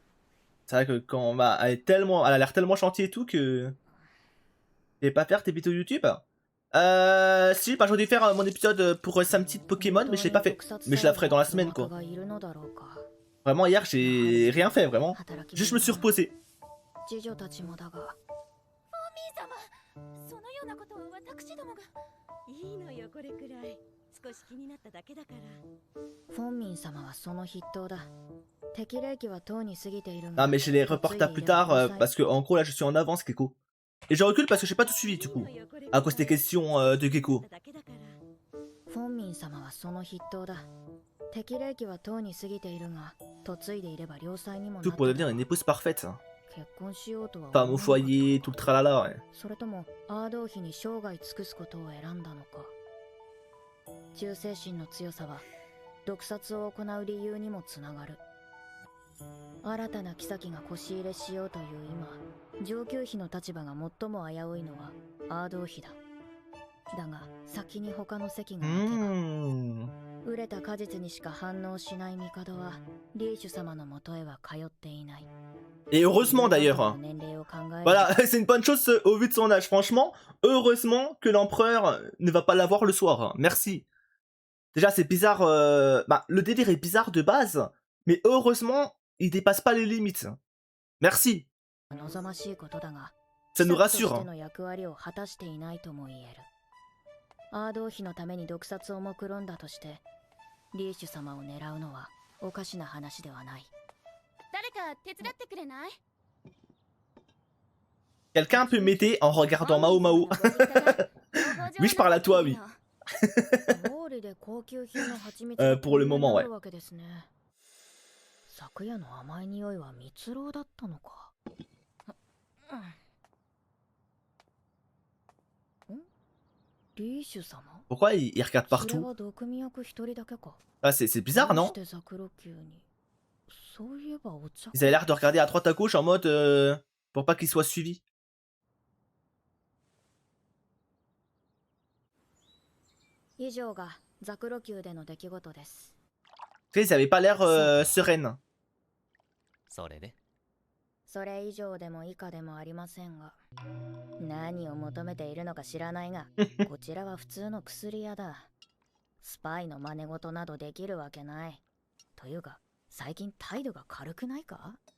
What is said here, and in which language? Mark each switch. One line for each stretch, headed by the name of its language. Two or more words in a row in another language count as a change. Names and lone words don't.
French: C'est vrai que quand elle a l'air tellement gentille et tout que... Tu vas pas faire tes vidéos YouTube? Si, bah j'aurais dû faire mon épisode pour Samty de Pokémon, mais je l'ai pas fait. Mais je la ferai dans la semaine quoi. Vraiment hier j'ai rien fait vraiment. Juste je me suis reposé.
Japanese: 少し気になっただけだから。フォンミン様はその筆頭だ。適齢期はとうに過ぎているが。
French: Ah mais je les reporte à plus tard parce que en gros là je suis en avance Gecko. Et je recule parce que j'ai pas tout suivi du coup. À cause des questions de Gecko.
Japanese: フォンミン様はその筆頭だ。適齢期はとうに過ぎているが、 嫁いでいれば良妻にもな
French: Tout
Japanese: った
French: pour
Japanese: だ
French: devenir
Japanese: ろう
French: une épouse parfaite.
Japanese: 結婚しようとは
French: Femme
Japanese: 思
French: au
Japanese: わなかった
French: foyer, tout le tralala, ouais.
Japanese: それともアードー妃に生涯尽くすことを選んだのか。忠誠心の強さは毒殺を行う理由にもつながる。新たな妃が腰入れしようという今、上級妃の立場が最も危ういのはアードー妃だ。だが先に他の席が空けば、熟れた果実にしか反応しない帝はリーシュ様のもとへは通っていない。
French: Et heureusement d'ailleurs. Hein. Voilà, c'est une bonne chose au vu de son âge. Franchement, heureusement que l'empereur ne va pas l'avoir le soir. Hein. Merci. Déjà, c'est bizarre. Bah, le délire est bizarre de base, mais heureusement, il dépasse pas les limites. Merci. Ça nous rassure. Hein.
Japanese: アードー妃のために毒殺を目論んだとしてリーシュ様を狙うのはおかしな話ではない。誰か手伝ってくれない？
French: Quelqu'un peut m'aider en regardant Mao Mao. Oui, je parle à toi, oui. Pour le moment, ouais.
Japanese: 昨夜の甘い匂いは蜜蝋だったのか。リーシュ様？
French: Pourquoi il regarde partout? Ah, c'est bizarre, non? Ils avaient l'air de regarder à droite à gauche en mode pour pas qu'ils soient suivis. Ils avaient pas l'air sereines.
Japanese: それ以上でも以下でもありませんが、何を求めているのか知らないが、こちらは普通の薬屋だ。スパイの真似事などできるわけない。というか、最近態度が軽くないか？